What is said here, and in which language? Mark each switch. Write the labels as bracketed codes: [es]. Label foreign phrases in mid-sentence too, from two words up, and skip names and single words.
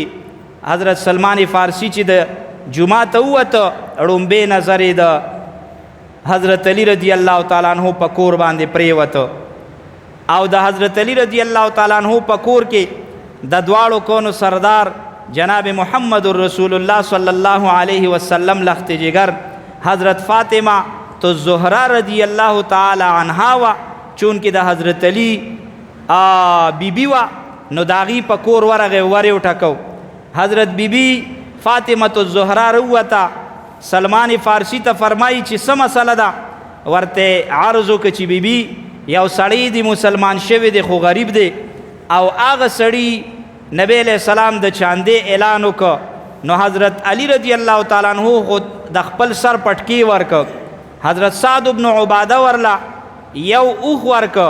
[ps] حضرت سلمان فارسی چې د جمعه ته ووته، ړومبې نظر یې د حضرت علی [ar] رضی الله تعالی [ps] عنه په کور باندې پرېوته، او د حضرت علی [ar] رضی الله تعالی عنه [ps] په کور کې د دواړو کونو سردار جناب محمد [ar] رسول الله صلی الله علیه وسلم [fa] لخت جگر [ps] حضرت فاطمه تو زهرا [ar] رضی الله تعالی عنها [ps] وا، چونکې د حضرت علی بیبي وا، نو د هغې په کور ورغی، ور یې وټکو. حضرت بیبي فاطمه تو زهرا راووته، سلمان فارسی ته فرمایي چې څه مسله ده. ورته عرض وکړه چې بیبي یو سړی دی مسلمان شوی دی خو غریب دی، او هغه سړی نبی [ar] علیہ السلام [ps] د چاندې اعلان وکړه، نو حضرت علی [ar] رضی الله تعالی عنه [ps] خو د خپل سر پټکی ورکړ، حضرت سعد بن عباده ورله یو اوښ ورکړ.